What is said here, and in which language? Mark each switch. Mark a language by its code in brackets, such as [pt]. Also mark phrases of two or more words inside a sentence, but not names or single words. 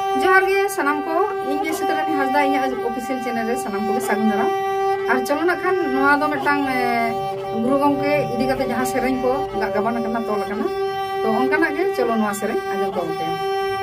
[sat] जोहार गे सनाम को इन जे सितरानी हासदा इन [en] official channel [sat] रे सनाम को सागुन दाराम और चलो ना खान नोआ दो मिटांग गुरु गंके इदी कते जहां सेरेन को गाबान करना तोल करना तो उनका ना गे चलो नोआ सेरेन आजम को